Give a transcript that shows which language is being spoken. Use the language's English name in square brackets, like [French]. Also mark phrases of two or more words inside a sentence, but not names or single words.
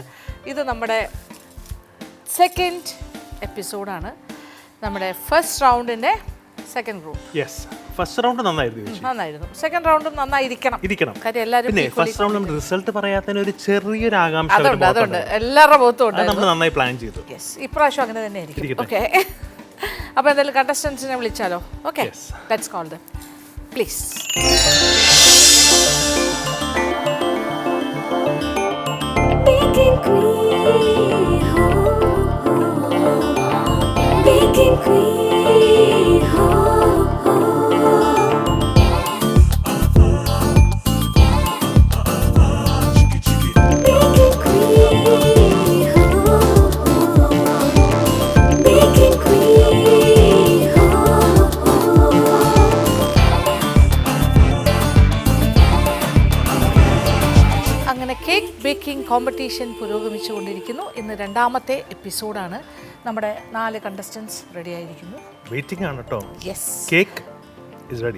[Malayalam] ഇത് നമ്മുടെ സെക്കൻഡ് എപ്പിസോഡാണ്, നമ്മുടെ ഫസ്റ്റ് റൗണ്ടിന്റെ [English] second group. [Malayalam] യെസ്, [English] first round [Malayalam] നന്നായിരുന്നു ചേച്ചി. നന്നായിരുന്നു. സെക്കൻഡ് റൗണ്ടും നന്നായിരിക്കണം. കാര്യം എല്ലാവരും പിന്നെ [English] first round [Malayalam] നമ്മൾ റിസൾട്ട് പറയാത്തതിന് ഒരു ചെറിയൊരു ആകാംക്ഷ അതുണ്ട് എല്ലാവരുടെ മുഖത്തും ഉണ്ട്. നമ്മൾ നന്നായി പ്ലാൻ ചെയ്തു. യെസ്, ഇപ്രാവശ്യം അങ്ങനെ തന്നെ ആയിരിക്കും. ഓക്കെ, അപ്പോൾ എന്തായാലും കണ്ടസ്റ്റൻസിനെ വിളിച്ചാലോ? ഓക്കെ, [English] let's call them please. Baking Queen, ho, ho. Baking Queen, ho, ho. Baking Queen, ho, ho. Baking Queen, ho, ho. [Malayalam] അങ്ങനെ [English] cake baking competition [Malayalam] പുരോഗമിച്ചുകൊണ്ടിരിക്കുന്നു. ഇന്ന് രണ്ടാമത്തെ എപ്പിസോഡാണ്. നമ്മുടെ 4 കണ്ടസ്റ്റൻസ് റെഡി ആയിരിക്കുന്നു. വെയിറ്റിംഗ് ആണ് കേട്ടോ. യെസ്, [English] cake is ready.